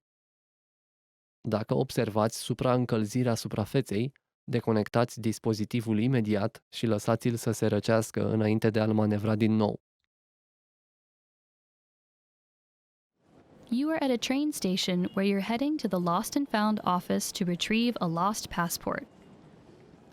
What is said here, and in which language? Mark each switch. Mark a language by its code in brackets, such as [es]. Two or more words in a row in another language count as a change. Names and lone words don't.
[ro] Dacă observați supraîncălzirea suprafeței, deconectați dispozitivul imediat și lăsați-l să se răcească înainte de a-l manevra din nou. [en] You are at a train station where you're heading to the Lost and Found office to retrieve a lost passport.